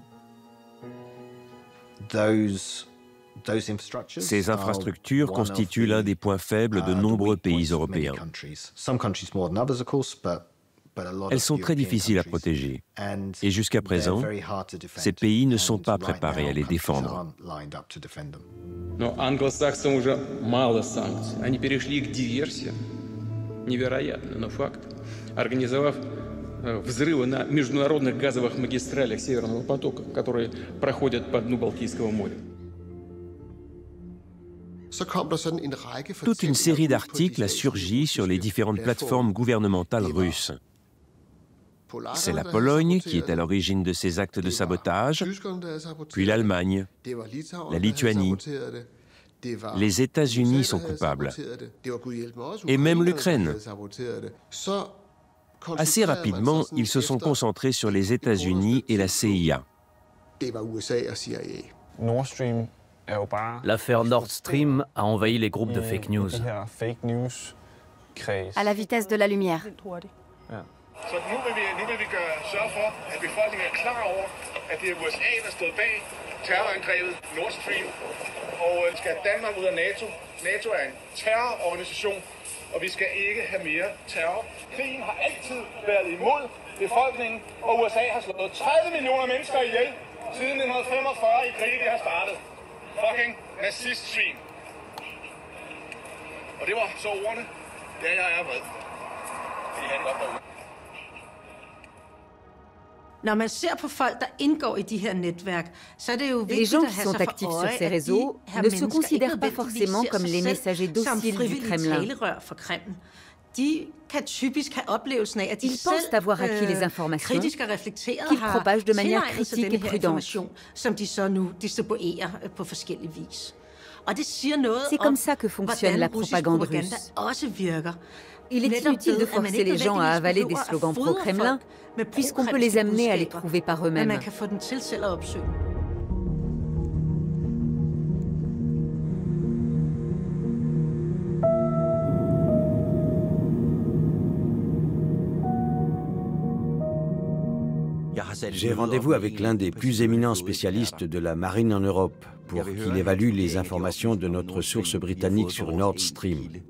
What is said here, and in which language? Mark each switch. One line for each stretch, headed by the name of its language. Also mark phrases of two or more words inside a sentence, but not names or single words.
French: Ces infrastructures constituent l'un des points faibles de nombreux pays européens. Elles sont très difficiles à protéger. Et jusqu'à présent, ces pays ne sont pas préparés à les défendre.
Russian: Но англосаксам уже мало санкций. Они перешли к диверсиям. Невероятно, но факт. Организовав взрывы на международных газовых магистралях Северного потока, которые проходят по дну Балтийского моря.
French: Toute une série d'articles a surgi sur les différentes plateformes gouvernementales russes. C'est la Pologne qui est à l'origine de ces actes de sabotage, puis l'Allemagne, la Lituanie. Les États-Unis sont coupables, et même l'Ukraine. Assez rapidement, ils se sont concentrés sur les États-Unis et la CIA. L'affaire Nord Stream a envahi les groupes de
English: fake news.
French: À la vitesse de la lumière.
Danish: Så nu vil vi sørge for, at befolkningen er klar over, at det er USA, der stod bag terrorangrebet Nord Stream. Og skal Danmark ud af NATO. NATO er en terrororganisation, og vi skal ikke have mere terror. Krigen har altid været imod befolkningen, og USA har slået 30 millioner mennesker ihjel siden 1945 i krigen, det har startet. Fucking nazist-svin. Og det var så ordene. Ja, jeg er vred. Det er godt derude. Når man ser på folk, der indgår i de her netværk, så er det jo
French: Les
Danish: vigtigt
French: gens
Danish: at
French: qui
Danish: have
French: sont
Danish: sig for
French: actifs sur
Danish: øje,
French: ces
Danish: at
French: réseaux
Danish: de her
French: ne se
Danish: mennesker
French: considèrent
Danish: ikke
French: pas
Danish: nødvendigvis
French: forcément
Danish: ser
French: comme
Danish: sig
French: les
Danish: selv
French: messagers
Danish: som
French: dociles du
Danish: frivillige
French: Kremlin.
Danish: talerør for Kreml. De kan typisk have oplevelsen af, at de
French: Ils pensent avoir acquis les informations
Danish: kritisk og reflekteret
French: qu'ils
Danish: har
French: propagent de manière
Danish: tilegnet sig
French: critique
Danish: denne
French: et
Danish: her
French: prudente.
Danish: information, som de så nu distribuerer på forskellig vis. Og det siger noget
French: C'est
Danish: om,
French: comme ça que fonctionne la
Danish: hvordan russisk
French: propagande
Danish: propaganda
French: russe.
Danish: også virker.
French: Il est
Danish: Netop
French: inutile de
Danish: ved, at man
French: forcer
Danish: ikke
French: les gens à
Danish: nødvendigvis
French: avaler des
Danish: behøver at
French: slogans
Danish: fodre
French: pro-Kremlin,
Danish: folk med
French: puisqu'on peut les amener à les
Danish: pro-kremlske
French: trouver par
Danish: budskaber, men man
French: eux-mêmes.
Danish: kan få dem til selv at opsøge.
French: J'ai rendez-vous avec l'un des plus éminents spécialistes de la marine en Europe pour qu'il évalue les informations de notre source britannique sur Nord Stream.